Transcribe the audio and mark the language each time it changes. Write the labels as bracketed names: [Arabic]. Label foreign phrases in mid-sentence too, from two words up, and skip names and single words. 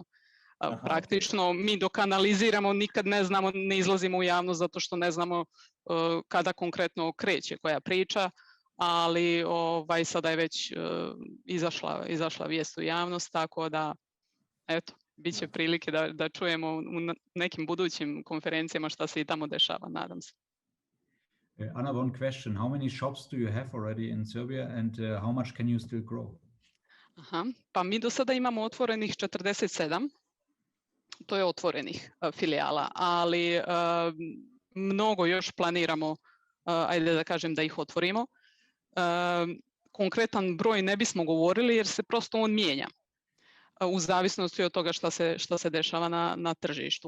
[Bosnian] Praktično mi dok analiziramo nikad ne znamo, ne izlazimo u javnost zato što ne znamo kada konkretno kreće koja priča, ali sada je već izašla vijest u javnost, tako da eto, bit će prilike da čujemo u nekim budućim konferencijama šta se i tamo dešava, nadam se. [English] Anna, one question. How many shops do you have already in Serbia and how much can you still grow? [Bosnian] Pa mi do sada imamo otvorenih 47, to je otvorenih filijala, ali mnogo još planiramo, ajde da kažem da ih otvorimo. Konkretan broj ne bismo govorili jer se prosto on mijenja u zavisnosti od toga šta se dešava na tržištu.